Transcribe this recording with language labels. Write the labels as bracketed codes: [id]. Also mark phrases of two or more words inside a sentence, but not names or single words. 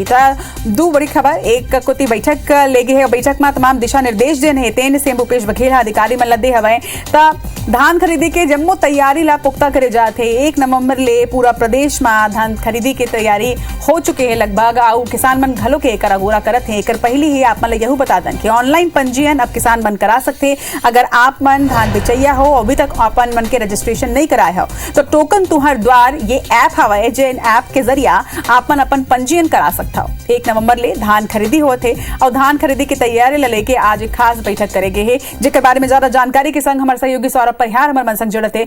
[hne] दो बड़ी खबर एक कोती बैठक ले गए है। बैठक में तमाम दिशा निर्देश देन है तेन सीएम भूपेश बघेल अधिकारी मन ला दे हवे। धान खरीदी के जम्मू तैयारी ला पुख्ता करे जाते 1 नवंबर ले पूरा प्रदेश में धान खरीदी की तैयारी हो चुके हैं लगभग। आउ किसान मन घलो के एकर अगोरा करत है। एकर पहली ही आप मन यहू बता दें कि ऑनलाइन पंजीयन अब किसान मन करा सकते। अगर आप मन धान बेचैया हो अभी तक अपन मन के रजिस्ट्रेशन नहीं कराए हो तो टोकन तुहर द्वार ये ऐप हवे जिन ऐप के जरिया आप मन अपन पंजीयन करा सकता हो। 1 नवंबर ले धान खरीदी होत है और धान खरीदी की तैयारी ला लेके आज एक खास बैठक करेगे है जिसके बारे में ज्यादा जानकारी के संग हमारे सहयोगी सौरभ परिहार हमारे मन संग जुड़त है।